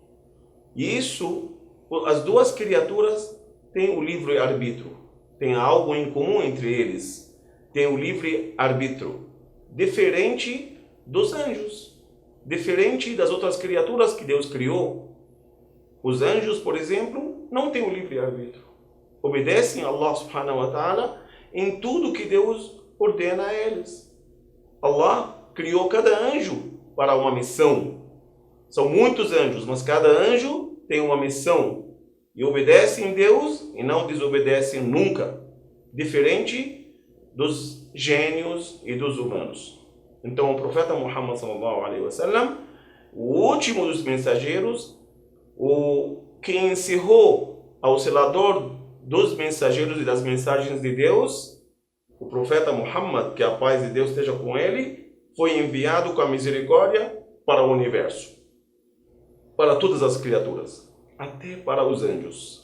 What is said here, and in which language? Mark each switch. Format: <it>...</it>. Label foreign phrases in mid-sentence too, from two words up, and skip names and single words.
<pt>E isso, as duas criaturas têm o livre-arbítrio, tem algo em comum entre eles, tem o livre-arbítrio, diferente dos anjos, diferente das outras criaturas que Deus criou. Os anjos, por exemplo, não têm o livre-arbítrio. Obedecem a</pt> <ar>الله سبحانه وتعالى</ar> <pt>em tudo que Deus ordena a eles. Allah criou cada anjo para uma missão. São muitos anjos, mas cada anjo tem uma missão. E obedecem a Deus e não desobedecem nunca. Diferente dos gênios e dos humanos. Então o profeta Muhammad</pt> <ar>صلى الله عليه وسلم,</ar> <pt>o último dos mensageiros, o que encerrou ao selador dos mensageiros e das mensagens de Deus, o profeta Muhammad, que a paz de Deus esteja com ele, foi enviado com a misericórdia para o universo, para todas as criaturas, até para os anjos.</pt>